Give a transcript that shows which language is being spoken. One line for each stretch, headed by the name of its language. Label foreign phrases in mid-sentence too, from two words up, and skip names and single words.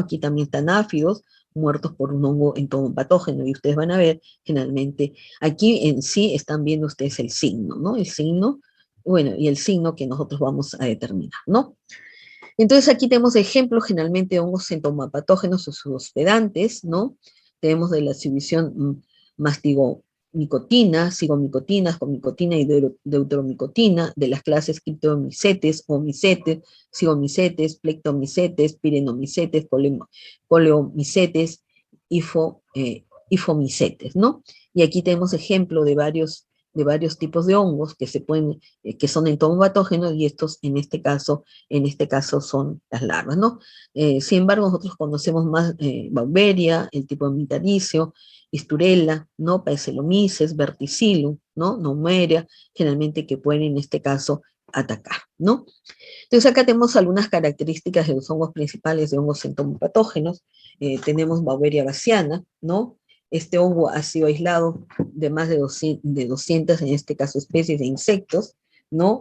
Spanish: Aquí también están áfidos, muertos por un hongo entomopatógeno, y ustedes van a ver, generalmente, aquí en sí están viendo ustedes el signo, ¿no? El signo, bueno, y el signo que nosotros vamos a determinar, ¿no? Entonces aquí tenemos ejemplos generalmente de hongos entomopatógenos o sus hospedantes, ¿no? Tenemos de la exhibición mastigomicotina, cigomicotina, comicotina y deuteromicotina, de las clases criptomicetes, homicetes, cigomicetes, plectomicetes, pirenomicetes, coleomicetes, hifomicetes, ¿no? Y aquí tenemos ejemplo de varios tipos de hongos que son entomopatógenos y estos en este caso son las larvas, ¿no? Sin embargo, nosotros conocemos más Bauberia, el tipo de Mitaricio, Isturella, ¿no? Paecelomyces, Verticillum, ¿no? Nomuera, generalmente que pueden en este caso atacar, ¿no? Entonces acá tenemos algunas características de los hongos principales de hongos entomopatógenos. Tenemos Bauberia bassiana, ¿no? Este hongo ha sido aislado de más de 200 en este caso, especies de insectos, ¿no?